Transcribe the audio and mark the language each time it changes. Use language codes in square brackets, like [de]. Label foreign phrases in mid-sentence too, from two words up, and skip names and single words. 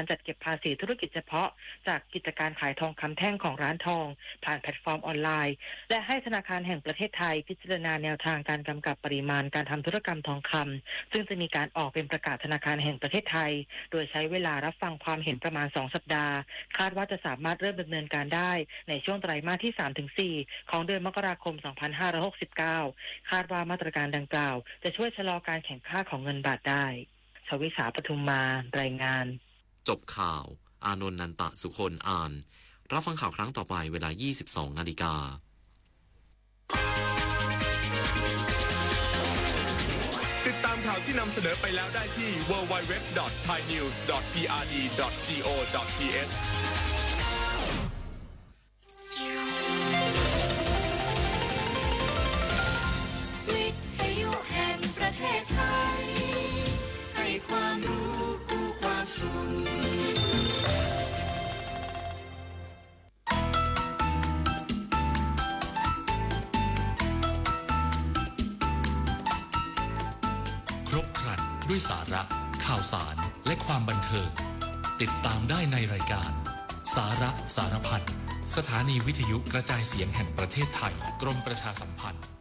[th] จัดเก็บภาษีธุรกิจเฉพาะจากกิจการขายทองคำแท่งของร้านทองผ่านแพลตฟอร์มออนไลน์และให้ธนาคารแห่งประเทศไทยพิจารณาแนวทางการกำกับปริมาณการทำธุรกรรมทองคำซึ่งจะมีการออกเป็นประกาศธนาคารแห่งประเทศไทยโดยใช้เวลารับฟังความเห็นประมาณ2สัปดาห์คาดว่าจะสามารถเริ่มดำเนินการได้ในช่วงไตรมาสที่ 3-4 ของเดือนมกราคม 2569 คาดว่ามาตรการดังกล่าวจะช่วยชะลอการแข็งค่าของเงินบาทได้ชวิสาปทุมมารายงาน จบข่าวอานนท์นันตะสุคนอ่านรับฟังข่าวครั้งต่อไปเวลา 22:00 น. ติดตามข่าวที่นำเสนอไปแล้วได้ที่ www.thainews.prd.go.th วิทยุแห่งประเทศไทยให้ความรู้กู้ความสุข ครบครันด้วยสาระข่าวสารและความบันเทิงติดตามได้ในรายการสาระสารพันสถานีวิทยุกระจายเสียงแห่งประเทศไทยกรมประชาสัมพันธ์